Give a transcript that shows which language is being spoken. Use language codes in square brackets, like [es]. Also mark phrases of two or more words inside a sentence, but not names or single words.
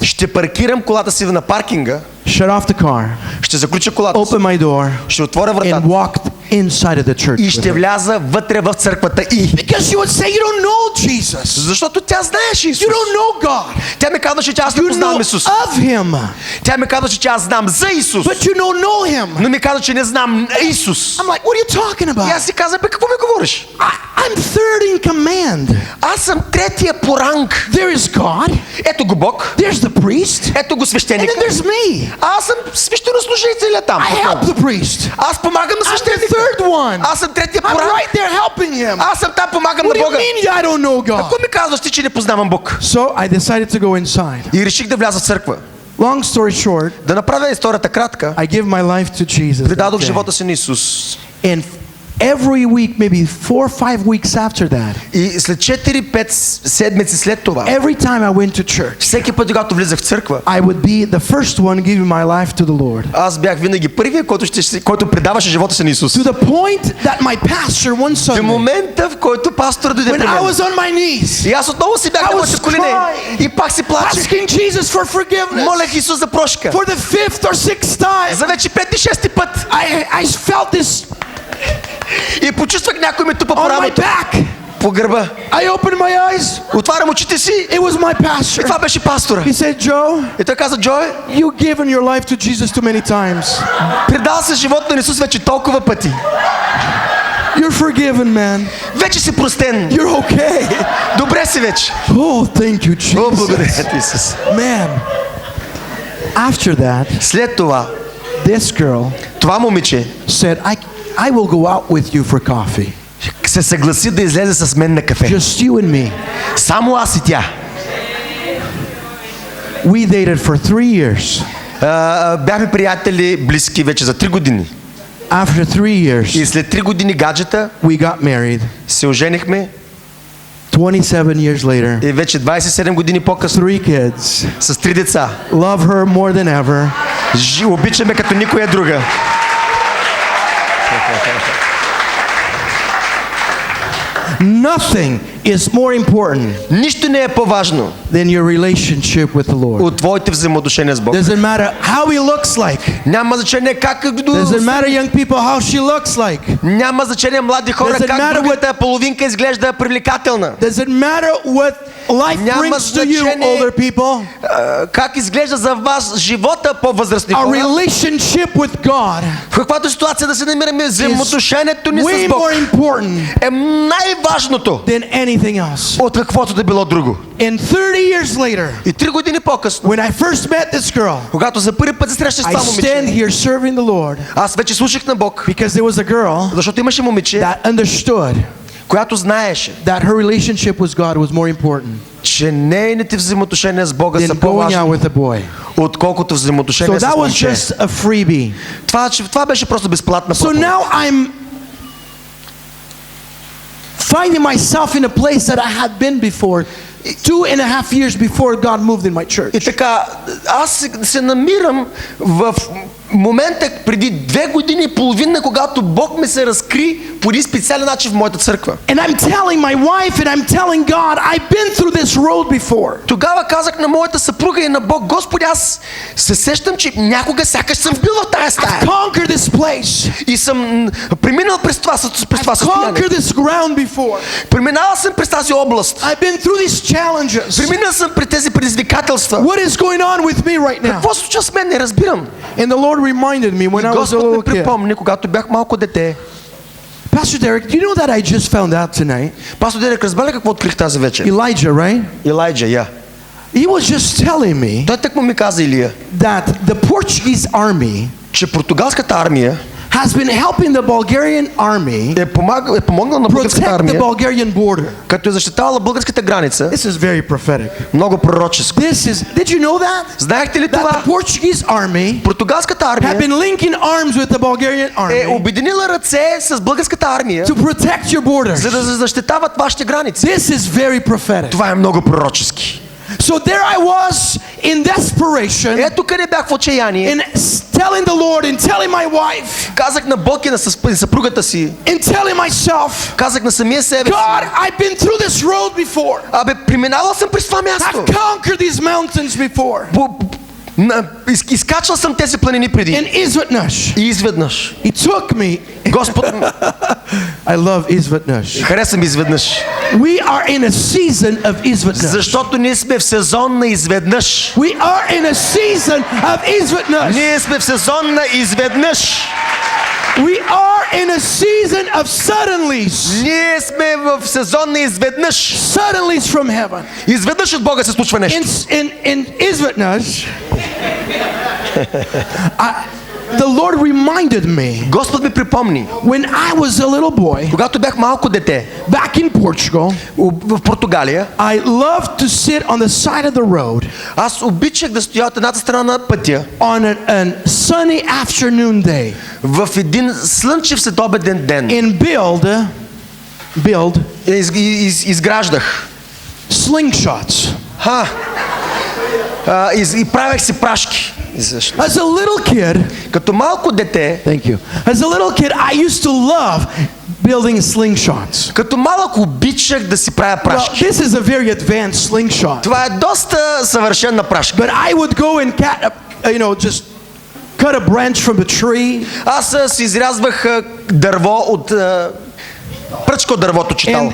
[bg] Ще паркирам колата си на паркинга. [en] Shut off the car. [bg] Ще заключа колата. [en] Open my door. [bg] Ще отворя вратата. [en] And walked inside of the church. [bg] И ще вляза вътре в църквата и. [en] Because she would say, you don't know Jesus. [bg] Защото тя знаеше Исус. [en] You don't know God. [bg] Тя ми казваше, че аз не познавам Исус. [en] You know of Him. [bg] Тя ми казваше, че аз знам за Исус. [en] But you don't know Him. [bg] Но ми каза, че не знам Исус. [en] I'm like, what are you talking about? [bg] И аз си казах, бе, какво ми говориш? [en] I'm third in command. [bg] Аз съм третия по ранг. [en] There is God. [bg] Ето го Бог. [en] There's the priest. [bg] Ето го свещеника. [en] And then there's me. [bg] Аз съм свещенослужителя там. [en] I help the priest. [bg] Аз помагам на свещеника. [en] I'm the third one. [bg] Аз съм третия по ранг. [en] I'm right there helping him. [bg] Аз съм там, помагам на Бога. [en] What do you mean I don't know God? [bg] Какво ми казваш ти, че не познавам Бог? [en] So I decided to go inside. [bg] И реших да вляза в църква. [en] Long story short, [bg] да направя историята кратка. [en] I give my life to Jesus. [bg] Предадох живота си на Исус. [en] And every week, maybe 4 or 5 weeks after that. [bg] И след 4-5 седмици след това. [en] Every time I went to church. [bg] Всеки път, когато влизах в църква. [en] I would be the first one giving my life to the Lord. [bg] Аз бях винаги първият, който предаваше живота си на Исус. [en] To the point that my pastor one Sunday. [bg] До момента, в който пастор дойде при мен. [en] When I was on my knees. [bg] И аз отново си бях на моите колене. И пак си плачех. [en] Asking Jesus for forgiveness. [bg] Молех Исус за прошка. [en] For the 5th or 6th time. [bg] За вече 5-6 път. [en] I felt this. [bg] И почувствах някой ме тупа по рамото. По гърба. [en] I opened my eyes. [bg] Отварям очите си. [en] It was my pastor. [bg] И това беше пастора. [en] He said, Joe. [bg] И той каза, Джо, [en] you've given your life to Jesus too many times. [bg] Предал се живота на Исус вече толкова пъти. [en] You're forgiven, man. [bg] Вече си простен. [en] You're okay. [bg] Добре си вече. [en] Oh, thank you, Jesus. [bg] О, благодаря ти, Исус. [en] Man. After that, [bg] след това, [en] this girl, [bg] това момиче, [en] said, I will go out with you for coffee. [bg] Се съгласи да излезе с мен на кафе. [en] Just you and me. [bg] Само аз и тя. [en] We dated for 3 years. [bg] Бяхме приятели близки вече за 3 години. [en] After 3 years. [bg] И след 3 години гаджета, [en] we got married. [bg] Се оженихме. [en] 27 years later. [bg] И вече 27 години по-късно. [en] 3 kids. [bg] С 3 деца. [en] Love her more than ever. [bg] Обичаме като никоя друга. [en] Nothing is more important. [bg] Нищо не е по-важно. [en] Than your relationship with the Lord. [bg] От твоите взаимоотношения с Бог. [en] Doesn't matter how he looks like. [bg] Няма значение как. [en] Doesn't matter young people how she looks like. [bg] Няма значение млади хора как другата половинка изглежда привлекателна. [en] Doesn't matter what life brings to you, older people. [bg] Как изглежда за вас живота по-възрастни хора. [en] Our relationship with God. [bg] В каквато ситуация да се намираме, взаимоотношението ни с Бог е най-важното [en] than anything else. [bg] От каквото да било друго. [en] And 30 years later, [bg] и 3 години по-късно, [en] when I first met this girl, [bg] когато за първи път се срещах с това момиче, [en] I stand here serving the Lord. [bg] Аз вече слушах на Бог. [en] Because there was a girl, [bg] защото имаше момиче, [en] that understood, [bg] която знаеше, [en] that her relationship with God was more important. [bg] Че нейните взаимоотношения с Бога са по-важни отколкото взаимоотношение с [en] So that was [bg] момче. [en] just a freebie. [bg] Това беше просто безплатна [en] So [bg] проповед. [en] now I'm finding myself in a place that I had been before, 2.5 years before God moved in my church. [bg] И така, аз се намирам в момента преди 2 години и половина, когато Бог ме се разкри по един специален начин в моята църква. [en] And I'm telling my wife and I'm telling God, I've been through this road before. [bg] Тогава казах на моята съпруга и на Бог: Господи, аз се сещам, че някога сякаш съм бил в тая стая. [en] I've conquered this place. [bg] И съм преминал през това [en] I've [bg] състояние. [en] conquered this ground before. [bg] Преминал съм през тази област. [en] I've been through these challenges. [bg] Преминал съм през тези предизвикателства. [en] What is going on with me right now? [bg] Какво се случва с мен? Не разбирам. [en] And the Lord reminded me when I was a [bg] Господ [en] little [bg] ми [en] kid. [bg] припомни, когато бях малко дете. [en] Pastor Derek, do you know that I just found out tonight? [bg] Пастор Дерек, разбра ли какво открих тази вечер? [en] Elijah, right? [bg] Елайджа, я. [en] He was just telling me [bg] Той так му ми каза, Илия, [en] that the Portuguese army [bg] че португалската армия [en] has been helping the Bulgarian army [bg] е помогнала на българската [en] protect the [bg] армия, [en] Bulgarian border. [bg] като е защитавала българската граница. [en] This is very prophetic. [bg] Много пророческо. [en] Did you know that? [bg] Знаехте ли [en] That [bg] това? [en] the Portuguese army [bg] Португалската [en] have [bg] армия [en] been linking arms with the Bulgarian [bg] е [en] army [bg] обединила ръце с българската армия, [en] to protect your borders. [bg] за да защитават вашите граници. [en] This is very prophetic. [bg] Това е много пророчески. [en] So there I was in desperation [bg] Ето къде бях в отчаяние. [en] and telling the Lord and telling my wife [bg] Казах на Бог и на съпругата си. [en] and telling myself, [bg] Казах на самия себе си. [en] God, I've been through this road before. [bg] Абе, преминавал съм през това място. [en] I've conquered these mountains before. [bg] Изкачвал съм тези планини преди. [en] And изведнъж, [bg] И изведнъж. [en] He took me. [bg] Господ, [en] I love изведнъж. [bg] харесвам изведнъж. [en] We are in a season of изведнъж. [bg] Защото ние сме в сезон на изведнъж. [en] We are in a season of изведнъж. [bg] Ние сме в сезон на изведнъж. [en] We are in a season of suddenlies. [bg] Ние сме в сезон на изведнъж. [en] Suddenlies from heaven. [bg] Изведнъж от Бога се случва нещо. [en] In изведнъж, the Lord reminded me [bg] Господ ми припомни, [en] when I was a little boy [bg] когато бях малко дете, [en] back in Portugal, [bg] в Португалия, [en] I loved to sit on the side of the road [bg] аз обичах да стоя от едната страна на пътя [en] on a sunny afternoon day [bg] в един слънчев следобеден ден. [en] and build [bg] Изграждах. [en] slingshots. [bg] И правех си прашки. [en] As a little kid, [bg] Като малко дете, [en] thank you. As a little kid, I used to love building slingshots. [bg] като малък обичах да си правя [en] Well, [bg] прашки. [en] this is a very advanced slingshot. [bg] Това е доста съвършена прашка. [en] But I would go and just cut a branch from a tree [bg] Аз си изрязвах дърво от пръчка от дървото, читал.